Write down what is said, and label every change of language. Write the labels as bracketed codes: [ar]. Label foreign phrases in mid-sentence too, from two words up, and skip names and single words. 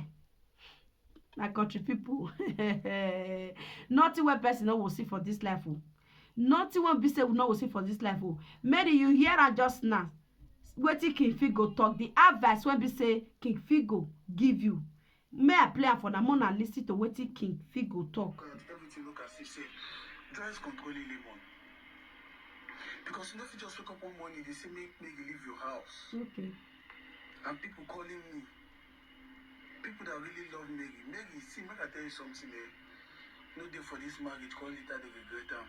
[pcm] My country people, nothing wey person no will see for this life o. Nothing wey be say we no will see for this life o. Mary, you hear am just now. Wetin King Figo talk, the advice wey be say King Figo give you. May I play am for na more and listen to wetin King Figo talk. Everything look as if say Joy is controlling Lemon. Because you know if you just wake up one morning, they say make you leave your house. Okay. And people calling me. People that really love Maggie. Maggie, see, make I tell you something, eh? No day for this marriage, call it that they regret them.